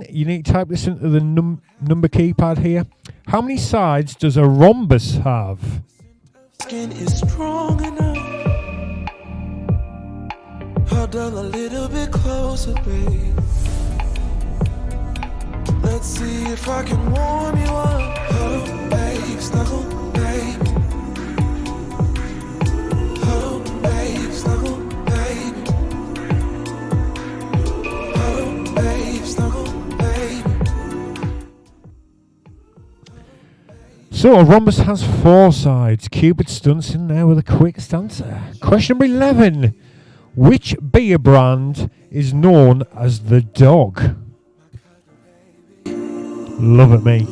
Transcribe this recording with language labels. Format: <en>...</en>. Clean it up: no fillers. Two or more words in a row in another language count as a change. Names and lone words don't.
<en>You need to type this into the number keypad here. How many sides does a rhombus have? Skin is strong enough. Huddle a little bit closer, babe. Let's see if I can warm you up. Oh, babe, snuggle, babe. Oh, babe, snuggle, babe. Oh, babe, snuggle, babe. So a rhombus has 4 sides. Cupid stunts in there with the quickest answer. Question number 11. Which beer brand is known as the Dog? Love it, me.</en>